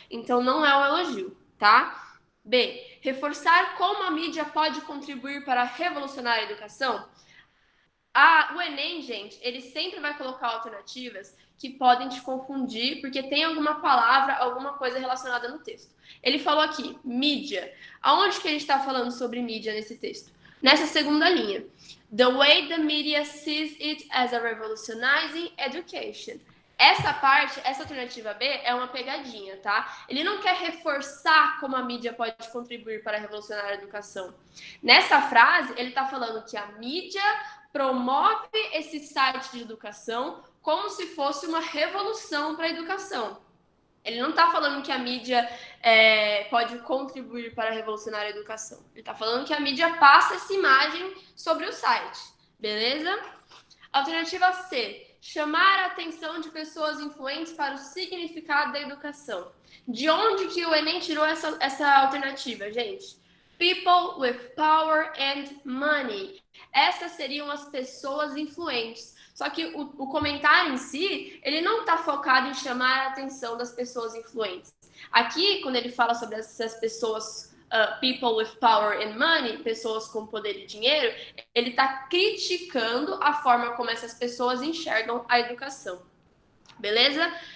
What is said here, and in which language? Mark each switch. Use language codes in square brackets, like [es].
[pt] Então, não é um elogio, tá? B. Reforçar como a mídia pode contribuir para revolucionar a educação? O Enem, gente, ele sempre vai colocar alternativas que podem te confundir, porque tem alguma palavra, alguma coisa relacionada no texto. Ele falou aqui, mídia. Aonde que a gente está falando sobre mídia nesse texto? Nessa segunda linha. [en] The way the media sees it as a revolutionizing education. [pt] Essa alternativa B é uma pegadinha, tá? Ele não quer reforçar como a mídia pode contribuir para revolucionar a educação. Nessa frase, ele está falando que a mídia promove esse site de educação como se fosse uma revolução para a educação. Ele não está falando que a mídia pode contribuir para revolucionar a educação. Ele está falando que a mídia passa essa imagem sobre o site, beleza? Alternativa C. Chamar a atenção de pessoas influentes para o significado da educação. De onde que o Enem tirou essa alternativa, gente? [en] People with power and money. [pt] Essas seriam as pessoas influentes. Só que o comentário em si, ele não está focado em chamar a atenção das pessoas influentes. Aqui, quando ele fala sobre essas pessoas, [en] people with power and money, [pt] pessoas com poder e dinheiro, ele está criticando a forma como essas pessoas enxergam a educação. Beleza?